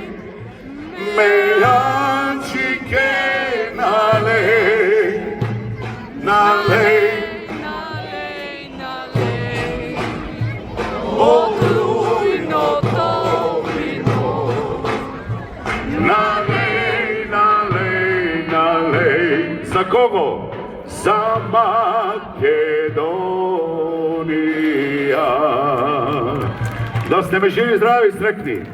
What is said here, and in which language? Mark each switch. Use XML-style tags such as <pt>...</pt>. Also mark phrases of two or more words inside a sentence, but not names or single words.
<mk>мејанчике налеј, налеј, отрујно то вино. Налеј, налеј, налеј, за кого? За Македонија.</mk> <hr>Da ste me živi, zdravi i sretni.</hr>